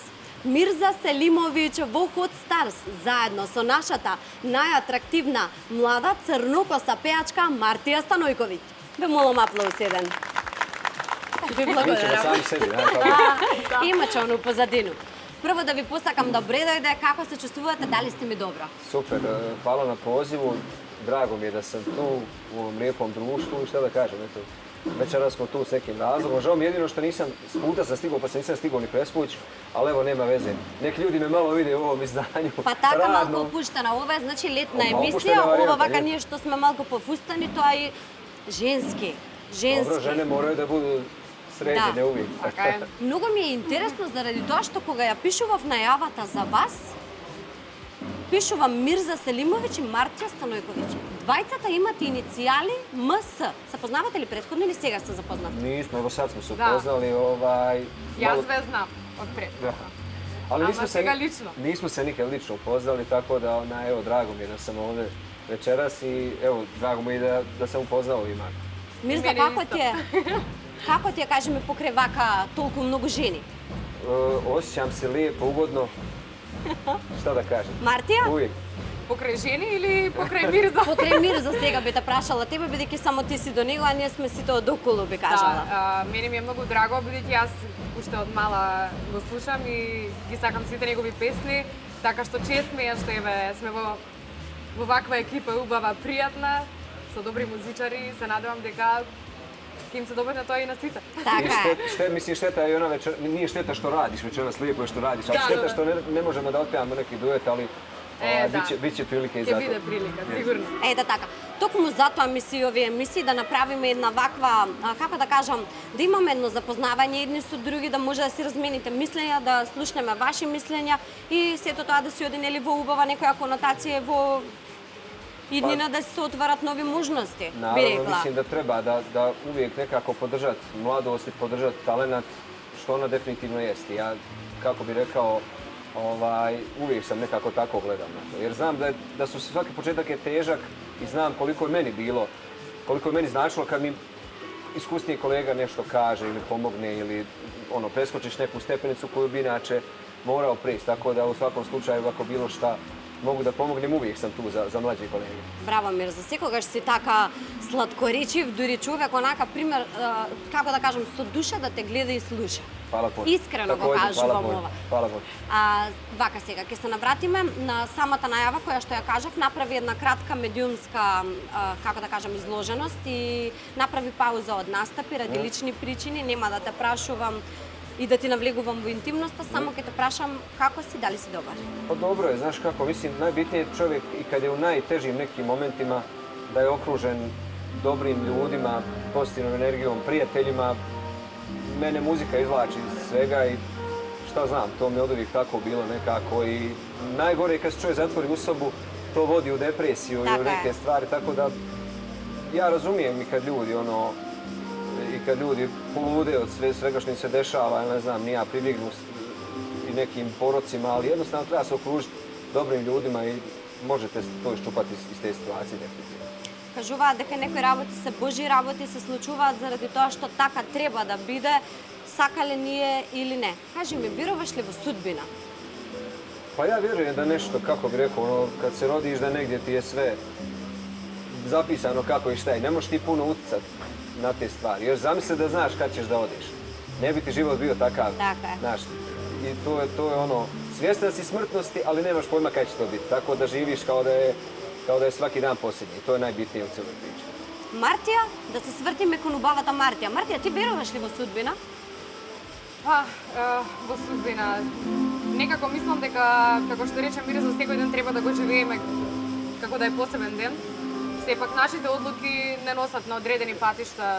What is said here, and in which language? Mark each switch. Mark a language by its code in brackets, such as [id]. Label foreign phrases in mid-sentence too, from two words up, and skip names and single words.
[mk] Мирза Селимовиќ во Hot Stars, заедно со нашата најатрактивна млада црнокоса пејачка Мартија Станојковиќ. Ве молам аплауз еден. Ви благодарам. [bs] Имаче оно позадину. [mk] Прво да ви посакам добре дојде, како се чувствувате, дали сте ми добро? [bs] Super, hvala na pozivu. Drago mi je da sam tu u ovom lijepom društvu i šta da kažem, eto, večeras smo tu s nekim razlogom. Žao mi jedino što nisam, s puta sam stigao pa se nisam stigao ni presvući, ali evo nema veze. Neki ljudi me malo vide u ovom izdanju. [mk] Pa така малку опуштена, ова е значи летна емисија, ова вака ние што сме малку пофустани, тоа е женски. [bs] Dobro, žene moraju da budu srednje, ne uvijek. [mk] Многу ми е интересно заради тоа што кога ја пишував најавата за вас, пишувам Мирза Селимовиќ и Мартија Станојковиќ. Двајцата имате иницијали МС. Се познавате ли претходно или сега сте запознати? [bs] Nismo, evo sad smo se upoznali. Ja sve znam od pre. Ali nismo se nikad lično upoznali, tako da evo, drago mi je da sam ovdje večeras i evo, drago mi je da sam upoznao i Marta. [mk] Мирза, како ти е, кажи ми, покрај вака толку многу жени? [bs] Osjećam se lijepo, ugodno. Šta da kažem? [mk] Мартија? [bs] Uvijek. [mk] Покрај жени или покрај Мирза? Покрај Мирза сега би те прашала тебе, бидејќи само ти си до него, а ние сме сите од околу, би кажала. Да, мене ми е многу драго, бидејќи јас уште од мала го слушам и ги сакам сите негови песни, така што чест ми е што сме во ваква екипа убава, пријатна, со добри музичари, се надевам дека ќе им се добрне тоа и на сите. Така. [bs] Mislim, šteta je ona večer, nije šteta što radiš večeras, lijepo je što radiš, ali šteta što ne možemo da otpevamo neki duet, ali biće prilike i za to. [mk] Ќе биде прилика, сигурно. Ето така. Токму затоа ми се овие емисии да направиме една ваква, како да кажам, да имаме едно запознавање едни со други, да може да си размените мислења, да слушнеме ваши мислења и сето тоа да си оди нели во убава некоја конотација во иднина да се отварат нови можности, би рекла. [bs] Naravno, mislim da treba da uvijek nekako podržati mladost i podržati talenat, što ona definitivno jeste. Ja, kako bi rekao, uvijek sam nekako tako gledam na to. Jer znam da su svaki početak je težak i znam koliko je meni bilo, koliko je meni značilo kad mi iskusniji kolega nešto kaže ili pomogne ili preskočiš neku stepenicu koju bi inače morao prijeći. Tako da u svakom slučaju, ako bilo šta mogu da pomognem, uvijek sam tu za mlađe kolege. [mk] Браво, Мирза, секогаш си така сладкоречив, дури човек онака пример, како да кажам, со душа да те гледа и слуша. Фала Бог. Искрено го кажувам ова. Фала Бог. Вака сега, ќе се навратиме на самата најава која што ја кажав, направи една кратка медиумска, како да кажам, изложеност и направи пауза од настапи ради лични причини, нема да те прашувам i da ti navlегувам во интимноста, само ќе те прашам како си, дали си добар? [bs] Pa dobro je, znaš kako, mislim, najbitnije je čovjek i kad je u najtežim nekim momentima da je okružen dobrim ljudima, pozitivnom energijom, prijateljima. Mene muzika izvlači iz svega i šta znam, to mi je od uvijek tako bilo nekako i najgore je kad se čovjek zatvori u sobu, to vodi u depresiju i u neke stvari, tako da ja razumijem i kad ljudi kad ljudi polude od svega što im se dešava, ne znam, nija pribjegnu i nekim porocima, ali jednostavno treba se okružiti dobrim ljudima i možete to iščupati iz te situacije definitivno. [mk] Кажуваат дека некои работи се Божи работи, се случуваат заради тоа што така треба да биде, сакале ние или не. Кажи ми, веруваш ли во судбина? [bs] Pa ja vjerujem da nešto, kako bi rekao, kad se rodiš da negdje ti je sve zapisano kako i šta i ne možeš ti puno utjecati. na te stvari. Još zamisli da znaš kad ćeš da odiš. Ne bi ti život bio takav. Tako je. Znaš, i to je ono, svjestan si smrtnosti, ali nemaš pojma kad će to biti. Tako da živiš kao da je svaki dan posljednji. To je najbitnije u cijeloj priči. [mk] Мартија, да се свртиме кон убавата Мартија. Мартија, ти веруваш ли во судбина? Па, во судбина. Некако мислам дека, како што речем, Мирис, за секој ден треба да го живееме како да е посебен ден. Сепак нашите одлуки не носат на одредени патишта.